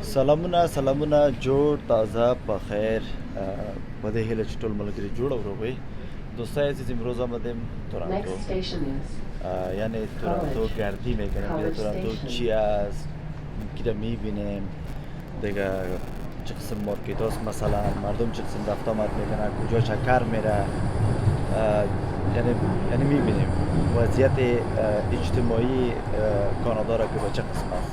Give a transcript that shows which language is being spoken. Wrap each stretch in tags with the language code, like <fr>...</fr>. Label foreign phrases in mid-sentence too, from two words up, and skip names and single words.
<ps>سلامونه جوړ تازه په خیر په دې هیله چې ټول ملګري جوړ او روغ وي.</ps> <fa>دوستای عزیز امروز آمدیم تورنتو، یعنی تورنتو گردی میکنیم. میره تورنتو چی است که میبینیم دیگه، چه قسم مارکت هاست، مثلا مردم چه قسم رفت آمد میکنن، کجا چکر میره، یعنی میبینیم وضعیت اجتماعی کانادا را که به چه قسم است.</fa>